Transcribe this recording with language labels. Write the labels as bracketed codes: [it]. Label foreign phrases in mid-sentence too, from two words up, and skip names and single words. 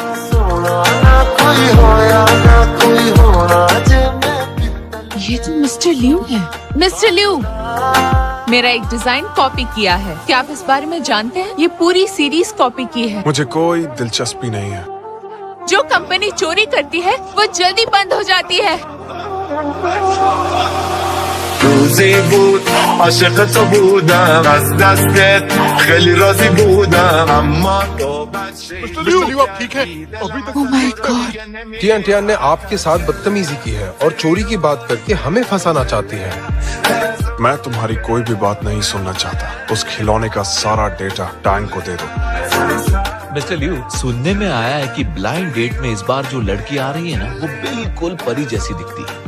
[hi] ये तो मिस्टर लियू है। मिस्टर लियू, मेरा एक [en] design copy [hi] किया है। क्या आप इस बारे में जानते हैं? ये पूरी [en] series copy [hi] की है। मुझे कोई दिलचस्पी नहीं है। जो कंपनी चोरी करती है वो जल्दी बंद हो जाती है। [fa] روزی بود عاشق تو بودم از دستت خیلی راضی بودم اما تو [hi] आप ठीक है? [en] Oh my God! [hi] टियान ने आपके साथ बदतमीजी की है और चोरी की बात करके हमें फंसाना चाहती है। मैं तुम्हारी कोई भी बात नहीं सुनना चाहता। उस खिलौने का सारा डेटा टैंक को दे दो। मिस्टर लियू, सुनने में आया है कि [en] blind date [hi] में इस बार जो लड़की आ रही है ना, वो बिल्कुल परी जैसी दिखती है।